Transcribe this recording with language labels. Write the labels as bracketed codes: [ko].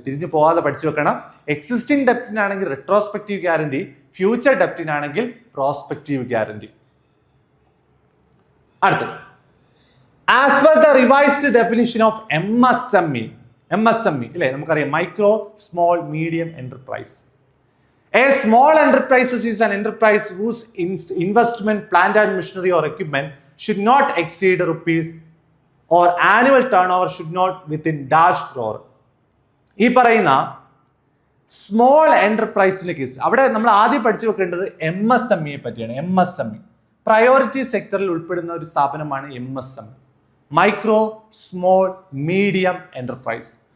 [ml] തിരിഞ്ഞു പോകാതെ പഠിച്ചു വെക്കണം. Existing ഡെപ്റ്റിനാണെങ്കിൽ retrospective guarantee, future ഡെപ്റ്റിനാണെങ്കിൽ prospective guarantee. അടുത്തത് [en] as per the revised definition of MSME [ml] അല്ലേ, നമുക്കറിയാം [en] Micro small medium enterprise. A small enterprise is an enterprise whose investment, plant and machinery or equipment should not exceed rupees or annual turnover should not within dash crore. [ml] ഈ പറയുന്ന small എന്റർപ്രൈസിന്റെ case അവിടെ നമ്മൾ ആദ്യം പഠിച്ചു വെക്കേണ്ടത് MSME പറ്റിയാണ്. MSME priority സെക്ടറിൽ ഉൾപ്പെടുന്ന ഒരു സ്ഥാപനമാണ് MSME, micro small medium enterprise.